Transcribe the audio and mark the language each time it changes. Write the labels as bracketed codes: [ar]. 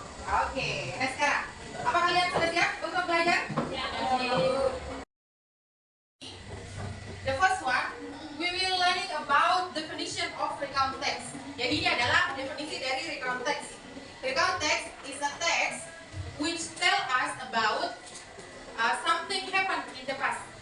[id] Oke, nah sekarang apa kalian sudah siap untuk belajar? [en] The first one, we will learning about definition of recount text. [id] Jadi ini adalah definisi dari recount text. [en] Recount text is a text which tell us about something happened in the past.